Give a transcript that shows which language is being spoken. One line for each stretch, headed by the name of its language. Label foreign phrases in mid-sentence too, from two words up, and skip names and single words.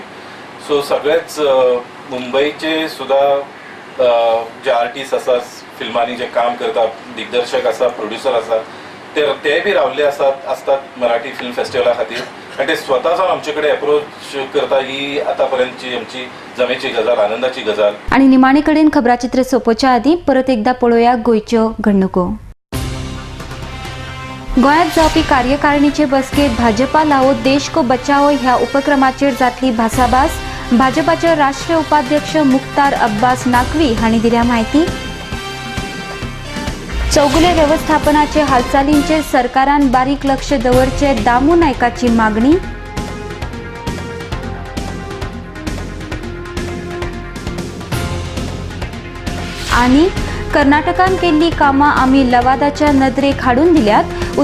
Konkani: सो सगळेच मुंबईचे सुद्धा जे आर्टिस्ट आसा फिल्मांनी जे काम करता दिग्दर्शक आसा प्रोड्युसर आसा ते बी रावल्ले असतात मराठी फिल्म फेस्टिवला खातीर आनी ते स्वता जावन आमचे कडेन एप्रोच करता ही आतापर्यंतची आमची जमेची गजाल, आनंदाची गजाल. आणि निमाणे कडेन खबराचित्र सोंपोवच्या आदीं परत एकदा पळोवया गोंयच्यो घडणुको. गोंयांत जावपी कार्यकारिणीचे बसकेत भाजपा लावो देश को बचाओ ह्या उपक्रमाचेर जातली भासाभास. भाजपाचे राष्ट्रीय उपाध्यक्ष मुख्तार अब्बास नाकवी हांणी दिल्या म्हायती. चौगुले व्यवस्थापनाचे हालचालींचेर सरकारान बारीक लक्ष दवरचे दामू नायकाची मागणी. आणि कर्नाटकान केल्ली कामां आमी लवादाच्या नदरेक हाडून दिल्यात.